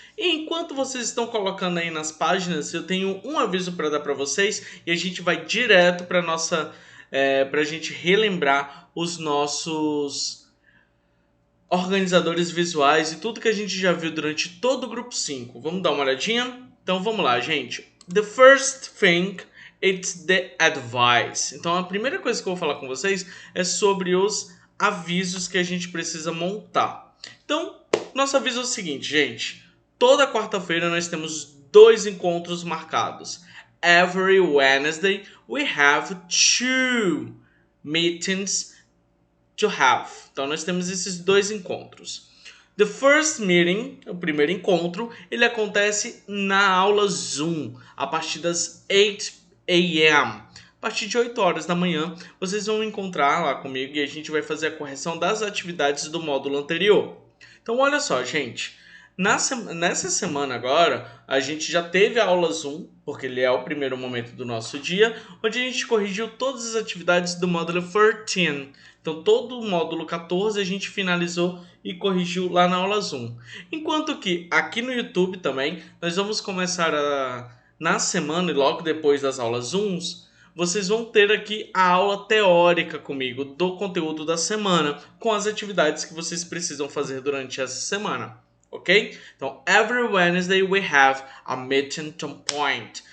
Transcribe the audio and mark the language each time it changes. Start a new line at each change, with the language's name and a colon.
Portuguese: E enquanto vocês estão colocando aí nas páginas, eu tenho um aviso para dar para vocês e a gente vai direto para nossa para a gente relembrar os nossos organizadores visuais e tudo que a gente já viu durante todo o grupo 5. Vamos dar uma olhadinha? Então vamos lá, gente.
English: The first thing it's the advice.
Portuguese: Então a primeira coisa que eu vou falar com vocês é sobre os avisos que a gente precisa montar. Então, nosso aviso é o seguinte, gente. Toda quarta-feira nós temos 2 encontros marcados.
English: Every Wednesday we have 2 meetings to have.
Portuguese: Então nós temos esses 2 encontros.
English: The first meeting,
Portuguese: o primeiro encontro, ele acontece na aula Zoom, a partir das 8 a.m. A partir de 8 horas da manhã, vocês vão encontrar lá comigo e a gente vai fazer a correção das atividades do módulo anterior. Então olha só, gente. Nessa semana agora, a gente já teve a aula Zoom, porque ele é o primeiro momento do nosso dia, onde a gente corrigiu todas as atividades do módulo 13. Então, todo o módulo 14 a gente finalizou e corrigiu lá na aula Zoom. Enquanto que aqui no YouTube também, nós vamos começar na semana e logo depois das aulas Zooms, vocês vão ter aqui a aula teórica comigo do conteúdo da semana, com as atividades que vocês precisam fazer durante essa semana. Ok?
English: Então, every Wednesday we have a meeting to point.